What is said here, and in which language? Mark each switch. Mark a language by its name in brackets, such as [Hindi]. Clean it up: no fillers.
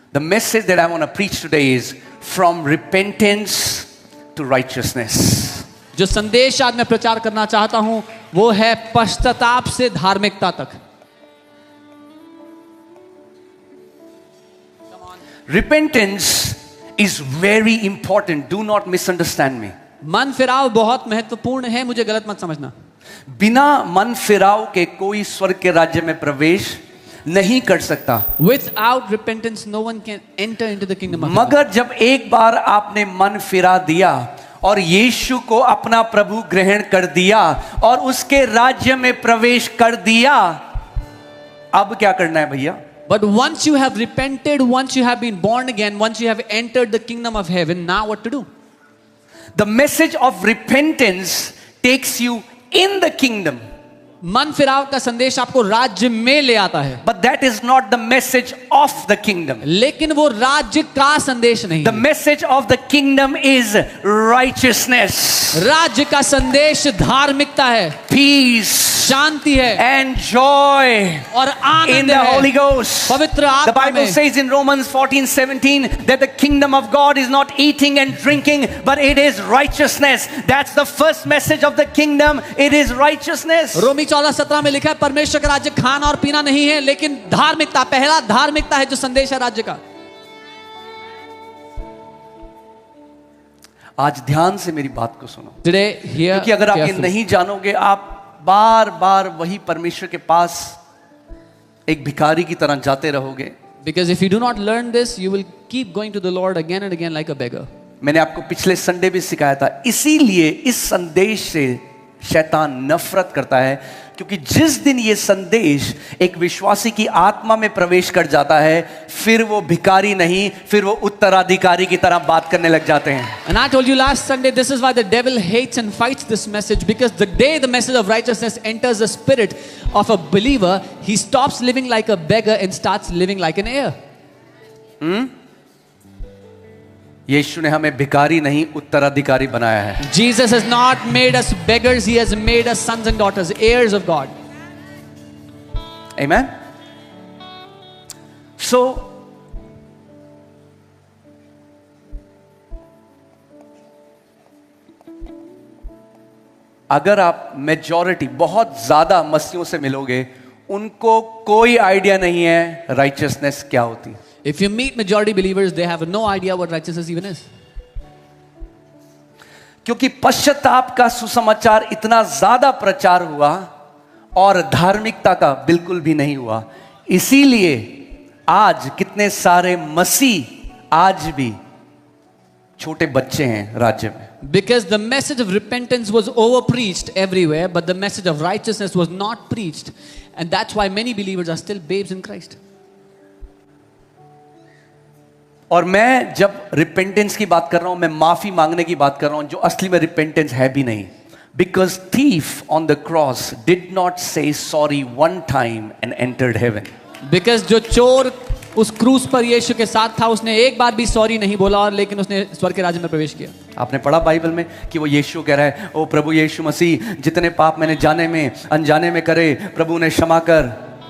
[English] The message that I want to preach today is from repentance to righteousness. [Hindi] जो संदेश आज मैं प्रचार करना चाहता हूं वो है पश्चाताप से धार्मिकता तक. [English] Repentance is very important. Do not misunderstand me. [Hindi] मन फिराव बहुत महत्वपूर्ण है, मुझे गलत मत समझना. बिना मन फिराव के कोई स्वर्ग के राज्य में प्रवेश नहीं कर सकता. [English] Without repentance, no one can enter into the kingdom of God. [Hindi] मगर जब एक बार आपने मन फिरा दिया और यीशु को अपना प्रभु ग्रहण कर दिया और उसके राज्य में प्रवेश कर दिया, अब क्या करना है भैया? [English] But once you have repented, once you have been born again, once you have entered the kingdom of heaven, now what to do? The message of repentance takes you in the kingdom. [Hindi] मन फिराव का संदेश आपको राज्य में ले आता है. [English] But that is not the message of the kingdom. [Hindi] लेकिन वो राज्य का संदेश नहीं. [English] The message of the kingdom is righteousness. [Hindi] राज्य का संदेश धार्मिकता है, [English] Peace. [Hindi] शांति है, [English] And joy [Hindi] और आनंद [English] in the [Hindi] है [English] Holy Ghost. [Hindi] पवित्र [English] The [Hindi] आत्मा [English] Bible [Hindi] में. [English] says in Romans 14:17 that the kingdom of God is not eating and drinking, but it is righteousness. That's the first message of the kingdom. It is righteousness. [Hindi] रोमी 14:17 में लिखा है परमेश्वर का राज्य खाना और पीना नहीं है लेकिन धार्मिकता. पहला धार्मिकता है जो संदेश है राज्य का. आज ध्यान से मेरी बात को सुनो, [English] Today, hear [Hindi] क्योंकि अगर आप ये [English] carefully. [Hindi] नहीं जानोगे, आप बार बार वही परमेश्वर के पास एक भिखारी की तरह जाते रहोगे. [English] Because if you do not learn this, you will keep going to the Lord again and again like a beggar. [Hindi] मैंने आपको पिछले संडे भी सिखाया था. इसीलिए इस संदेश से शैतान नफरत करता है, क्योंकि जिस दिन ये संदेश एक विश्वासी की आत्मा में प्रवेश कर जाता है, फिर वो भिखारी नहीं, फिर वो उत्तराधिकारी की तरह बात करने लग जाते हैं. [English] And I told you last Sunday, this is why the devil hates and fights this message, because the day the message of righteousness enters the spirit of a believer, he stops living like a beggar and starts living like an heir. [Hindi] यीशु ने हमें भिखारी नहीं उत्तराधिकारी बनाया है. [English] Jesus has not made us beggars, he has made us sons and daughters, heirs of God. Amen. [Hindi] So अगर आप majority बहुत ज्यादा मसीहों से मिलोगे, उनको कोई आइडिया नहीं है राइचियसनेस क्या होती है. [English] If you meet majority believers, they have no idea what righteousness even is. [Hindi] क्योंकि पश्चाताप का सुसमाचार इतना ज्यादा प्रचार हुआ और धार्मिकता का बिल्कुल भी नहीं हुआ. इसीलिए आज कितने सारे मसीह आज भी छोटे बच्चे हैं राज्य में. [English] Because the message of repentance was over preached everywhere, but the message of righteousness was not preached. And that's why many believers are still babes in Christ. [Hindi] और मैं जब रिपेंटेंस की बात कर रहा हूं, मैं माफी मांगने की बात कर रहा हूं, जो असली में रिपेंटेंस है भी नहीं. [English] Because thief on the cross did not say sorry one time and entered heaven. [Hindi] Because जो चोर उस क्रूस पर यीशु के साथ था, उसने एक बार भी सॉरी नहीं बोला, और लेकिन उसने स्वर्ग के राज्य में प्रवेश किया. आपने पढ़ा बाइबल में कि वो यीशु कह रहा है, ओ प्रभु यीशु मसीह, जितने पाप मैंने जाने में अनजाने में करे, प्रभु ने क्षमा कर.